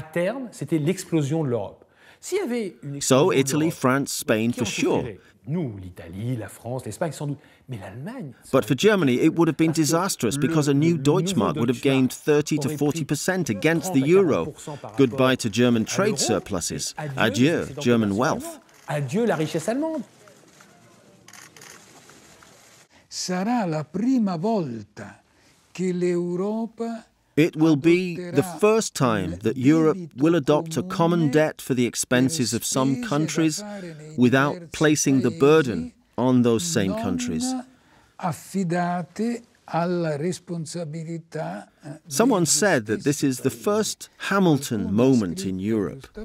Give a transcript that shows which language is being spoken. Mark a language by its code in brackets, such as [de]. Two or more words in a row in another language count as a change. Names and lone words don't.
[en] So Italy, France, Spain for sure. But for Germany, it would have been disastrous because a new Deutschmark would have gained 30 to 40% against the euro. Goodbye to German trade surpluses. Adieu, German wealth. [fr] Adieu la richesse allemande. [it] Sarà la prima volta che l'Europa. [en] It will be the first time that Europe will adopt a common debt for the expenses of some countries without placing the burden on those same countries. Someone said that this is the first Hamilton moment in Europe.